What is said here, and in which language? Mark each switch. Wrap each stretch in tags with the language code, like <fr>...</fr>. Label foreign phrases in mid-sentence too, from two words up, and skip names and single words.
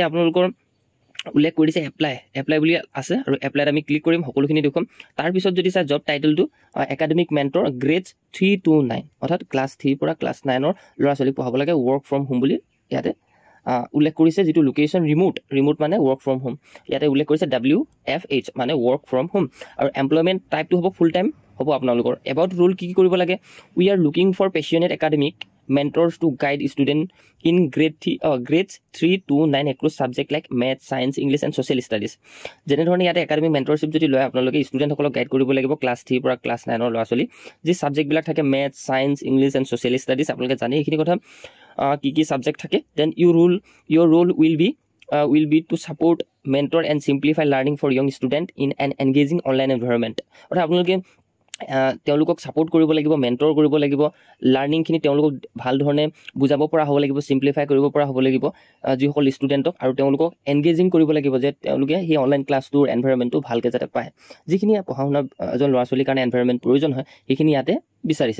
<as>আপোনালোকৰ উল্লেখ কৰিছে এপ্লাই বুলি আছে আৰু এপ্লাইত আমি ক্লিক কৰিম সকলোখিনি দেখুৱাম তাৰপিছত যদি চাই</as> <en>job titleটো academic mentor grade 3 to 9</en> <as>অৰ্থাৎ ক্লাছ 3 পৰা ক্লাছ 9ৰ ল'ৰা ছোৱালীক পঢ়াব লাগে</as> <en>work from home</en> <as>বুলি ইয়াতে উল্লেখ কৰিছে যিটো</as> <en>location remote</en> <as>মানে</as> <en>work from home</en> <as>ইয়াতে উল্লেখ কৰিছে WFH মানে ৱৰ্ক</as> <en>from home আৰু employment typeটো হ'ব full time</en> <as>হ'ব আপোনালোকৰ</as> <en>about rule</en> <as>কি কৰিব লাগে</as> <en>we are looking for passionate academic mentors to guide student in grades 3 to 9 across subject like math science english and social studies</en> <as>যেনেধৰণে ইয়াতে</as> <en>academic mentorship</en> <as>যদি লয় আপোনালোকে</as> <en>studentsকলক guide</en> <as>কৰিব লাগিব ক্লাছ 3 পৰা ক্লাছ 9ৰ ল'ৰা ছোৱালী যি ছাবজেক্টবিলাক থাকে</as> <en>math science English and social studies</en> <as>আপোনালোকে জানে এইখিনি কথা কি ছাবজেক্ট থাকে</as> <en>then your role will be to support mentor and simplify learning for young student in an engaging online environment</en> <as>অৰ্থাৎ আপোনালোকে তেওঁলোকক ছাপোৰ্ট কৰিব লাগিব, মেণ্টৰ কৰিব লাগিব, লাৰ্ণিংখিনি তেওঁলোকক ভাল ধৰণে বুজাব পৰা হ'ব লাগিব, ছিম্প্লিফাই কৰিব পৰা হ'ব লাগিব যিসকল ষ্টুডেণ্টক, আৰু তেওঁলোকক এনগেজিং কৰিব লাগিব যে তেওঁলোকে সেই</as> <en>online classটোৰ environmentটো</en> <as>ভালকৈ যাতে পায়। যিখিনি পঢ়া শুনা এজন ল'ৰা ছোৱালীৰ কাৰণে এনভাইৰনমেণ্ট প্ৰয়োজন হয় সেইখিনি ইয়াতে বিচাৰিছে।</as>